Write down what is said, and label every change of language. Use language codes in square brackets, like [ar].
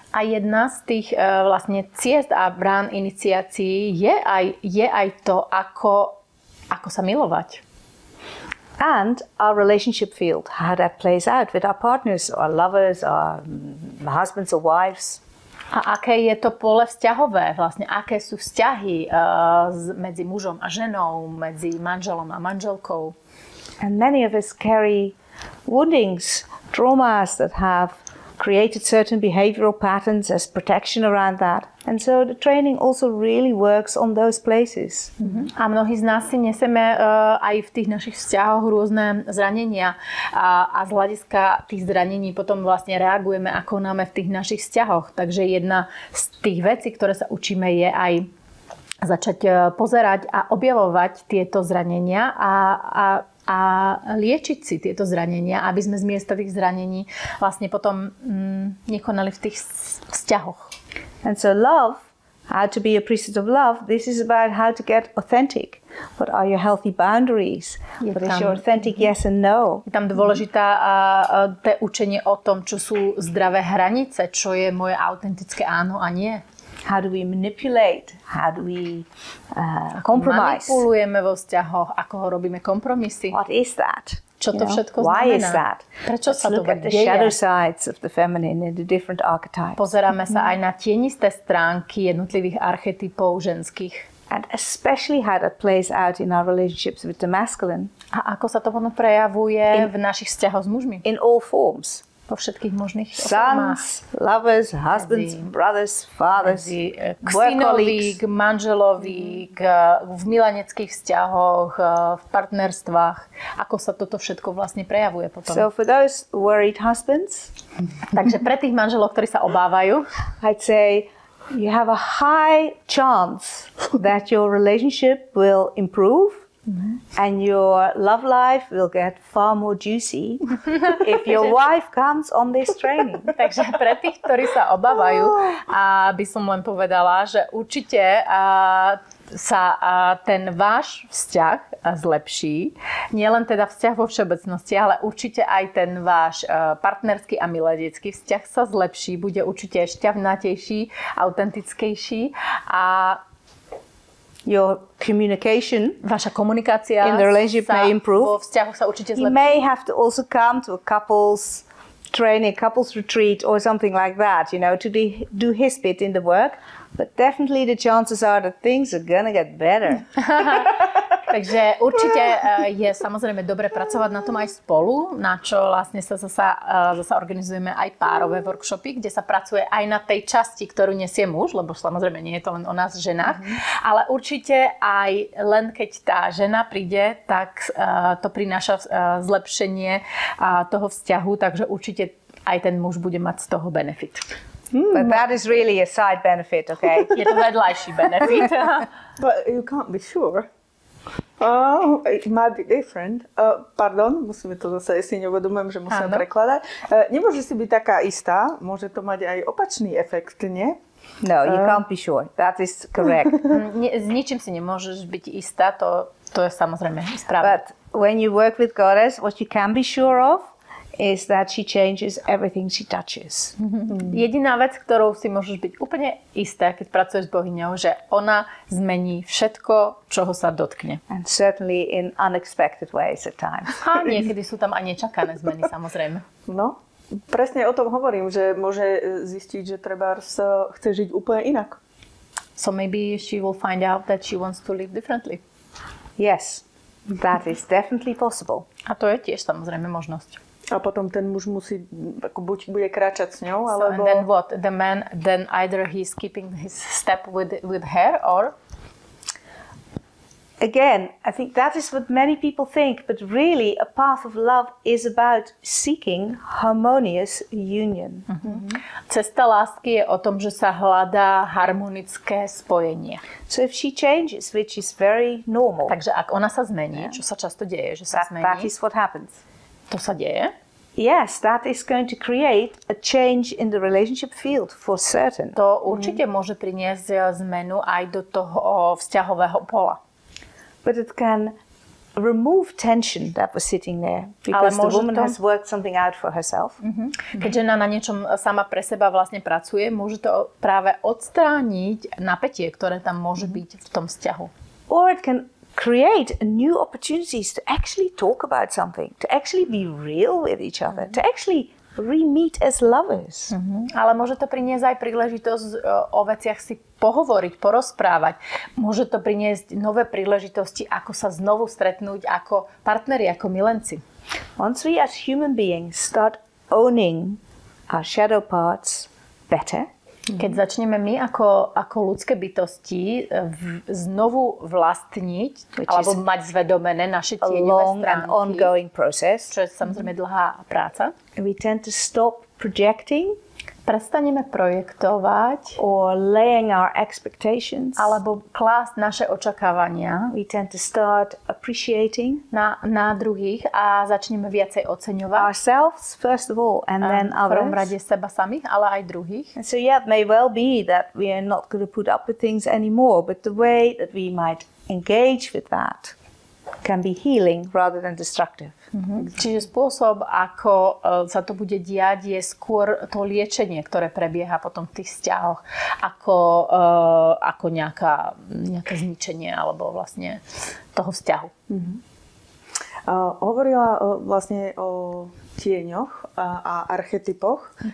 [sk] A jedna z tých vlastne ciest a brán iniciácií je aj to, ako sa milovať. [en] And our relationship field, how that plays out with our partners, our lovers, our husbands or wives. [sk] A aké je to pole vzťahové, vlastne aké sú vzťahy medzi mužom a ženou, medzi manželom a manželkou. [en] And many of us carry woundings, traumas that have created certain behavioral patterns as protection around that. And so the training also really works on those places. [sk] A mnohí z nás si neseme aj v tých našich vzťahoch rôzne zranenia a z hľadiska tých zranení potom vlastne reagujeme a konáme v tých našich vzťahoch. Takže jedna z tých vecí, ktoré sa učíme, je aj začať pozerať a objavovať tieto zranenia a liečiť si tieto zranenia, aby sme z miesta tých zranení vlastne potom nekonali v tých vzťahoch. [en] And so love, how to be a priestess of love, this is about how to get authentic. What are your healthy boundaries? What is your authentic yes and no? [sk] Je tam dôležitá učenie o tom, čo sú zdravé hranice, čo je moje autentické áno a nie. [en] How do we manipulate? How do we compromise? [sk] Manipulujeme vo vzťahoch, ako ho robíme kompromisy. [en] What is that? [sk] Čo to všetko [en] Why [sk] znamená? [en] Is that? [sk] Prečo sa to [en] look at the shadow sides of the feminine in the different archetypes. [sk] Pozeráme sa aj na tienisté stránky jednotlivých archetypov ženských. [en] And especially how that plays out in our relationships with the masculine. [sk] A ako sa to potom prejavuje v našich vzťahoch s mužmi? [en] In all forms. [sk] Po všetkých možných [en] sons, lovers, husbands, brothers, fathers, [sk] k synovi, k manželovi, v milaneckých vzťahoch, v partnerstvách. Ako sa toto všetko vlastne prejavuje potom? [en] So for those worried husbands, [sk] takže pre tých manželov, ktorí sa obávajú, [en] I'd say you have a high chance that your relationship will improve. And your love life will get far more juicy if your wife comes on this training. [sk] Takže pre tých, ktorí sa obávajú, by som len povedala, že určite sa ten váš vzťah zlepší. Nie len teda vzťah vo všeobecnosti, ale určite aj ten váš partnerský a milenecký vzťah sa zlepší. Bude určite šťavnatejší, autentickejší a [en] your communication, [sk] vaša komunikácia [en] in the relationship may improve. [sk] Vo vzťahu sa určite zlepší. [en] You may have to also come to a couples training, couples retreat or something like that, to do his bit in the work. But definitely the chances are that things are gonna get better. [sk] Takže určite je samozrejme dobre pracovať na tom aj spolu, na čo vlastne sa zasa organizujeme aj párové workshopy, kde sa pracuje aj na tej časti, ktorú nesie muž, lebo samozrejme nie je to len o nás ženách, ale určite aj len keď tá žena príde, tak to prináša zlepšenie toho vzťahu, takže určite aj ten muž bude mať z toho benefit. [en] But that is really a side benefit, okay? [sk] Je to vedľajší benefit. [en] But you can't be sure. It might be different. [sk] Pardon, musíme to zase, si neuvedomujem, že musíme prekladať. Nemôže si byť taká istá, môže to mať aj opačný efekt, nie? [en] No, you can't be sure. That is correct. [sk] S ničím si nemôžeš byť istá, to je samozrejme správne. [en] But when you work with Goddess, what you can be sure of is that she changes everything she touches. [sk] Jediná vec, ktorou si môžeš byť úplne istá, keď pracuješ s bohyňou, že ona zmení všetko, čoho sa dotkne. [en] And certainly in unexpected ways at times. [sk] A niekedy sú tam aj nečakané zmeny, samozrejme. No, presne o tom hovorím, že môže zistiť, že trebárs chce žiť úplne inak. [en] So maybe she will find out that she wants to live differently. Yes, that is definitely possible. [sk] A to je tiež samozrejme možnosť. A potom ten muž musí, buď bude kráčať s ňou, alebo... [en] So, and then what? The man, then either he's keeping his step with her, or... Again, I think that is what many people think, but really a path of love is about seeking harmonious union. [sk] Cesta lásky je o tom, že sa hľadá harmonické spojenie. [en] So if she changes, which is very normal, [sk] Takže ak ona sa zmení, čo sa často deje, že sa [en] that [sk] zmení, [en] is what happens. [sk] to sa deje, [en] Yes, that is going to create a change in the relationship field for certain. [sk] to určite môže priniesť zmenu aj do toho vzťahového pola. [en] But it can remove tension that was sitting there because the [sk] môže [en] woman [sk] to- [en] has worked something out for herself. [sk] Keď žena na niečom sama pre seba vlastne pracuje, môže to práve odstrániť napätie, ktoré tam môže byť v tom vzťahu. [en] Or it can create new opportunities to actually talk about something, to actually be real with each other, to actually re-meet as lovers. [sk] Ale môže to priniesť aj príležitosť o veciach si pohovoriť, porozprávať. Môže to priniesť nové príležitosti, ako sa znovu stretnúť ako partneri, ako milenci. [en] Once we as human beings start owning our shadow parts better, [sk] Keď začneme my ako ľudské bytosti znovu vlastniť, alebo mať zvedomené naše [en] a [sk] tieňové [en] long and [sk] stránky, [en] ongoing process, [sk] čo je samozrejme dlhá práca, [en] we tend to stop projecting [sk] prestaneme projektovať [en] or laying our expectations. [sk] alebo klásť naše očakávania [en] We tend to start appreciating [sk] na druhých a začneme viacej oceňovať. [en] ourselves first of all, and then [sk] V prvom [en] others. [sk] rade seba samých, ale aj druhých. [en] And so yeah, it may well be that we are not going to put up with things anymore, but the way that we might engage with that can be healing rather than destructive. [sk] Čiže spôsob, ako sa to bude diať, je skôr to liečenie, ktoré prebieha potom v tých vzťahoch, ako nejaké zničenie alebo vlastne toho vzťahu. Hovorila vlastne o tieňoch a archetypoch.